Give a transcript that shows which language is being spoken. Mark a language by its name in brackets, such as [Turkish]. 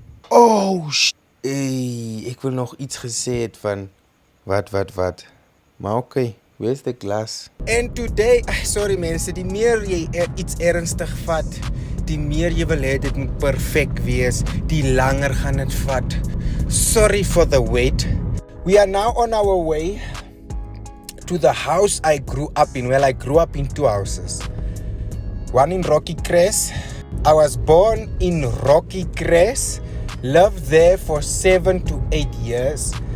[Afrikaans] Oh, hey, ek wil nog iets gesê het van wat. Maar [English] okay, where's the glass? And today, [Afrikaans] sorry mense, die meer jy iets ernstig vat, die meer jy wil hê dit moet perfek wees, die langer gaan dit vat. [English] Sorry for the wait. We are now on our way to the house I grew up in. Well, I grew up in 2 houses. One in Rocky Crest. I was born in Rocky Crest. Lived there for 7 to 8 years.